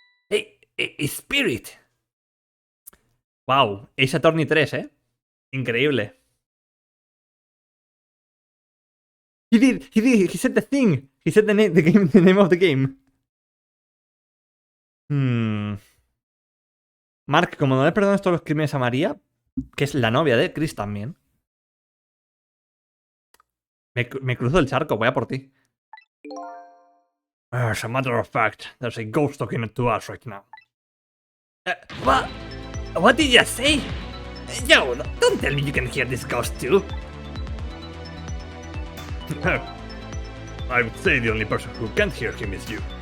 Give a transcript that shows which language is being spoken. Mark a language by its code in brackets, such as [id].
[en] A spirit. Wow, Ace Attorney 3, [es] Increíble. [en] He said the thing. He said the name of the game. [es] Mark, como no le perdonas todos los crímenes a María, que es la novia de Chris también. Me cruzo el charco, voy a por ti. [en] As a matter of fact, there's a ghost talking to us right now. What did you say? Yo, don't tell me you can hear this ghost too. I would say the only person who can't hear him is you.